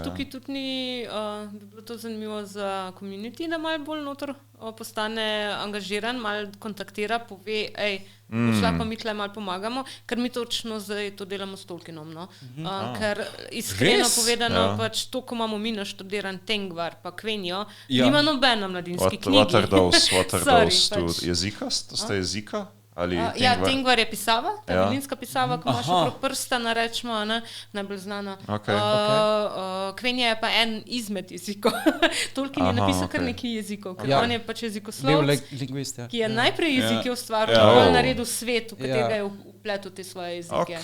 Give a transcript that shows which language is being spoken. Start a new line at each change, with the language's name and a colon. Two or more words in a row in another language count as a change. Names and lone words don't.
Slovenian: tukaj tudi ni, bi bilo to zanimivo za community, da malo bolj noter postane angažiran, malo kontaktira, pove, šla pa mi tle malo pomagamo, ker mi točno zdaj to delamo s Tolkienom, no. Ker iskreno povedano, pač to, ko imamo mi naštudiran Tengvar pa Quenya, nima nobena mladinski knjigi.
English: What are those two jezika?
Slovenian: Sta jezika? Ja, Tengvar je pisava, ta berlinska pisava, ko imaš okrog prsta, narečemo, najbolj znana. Quenya je pa en izmed jezikov. Tolkien je napisal kar nekaj jezikov, ker on je pač jezikoslovec, ki je najprej jezike ustvaril, bolj naredil svet, v katerega je vpletel te svoje jezike.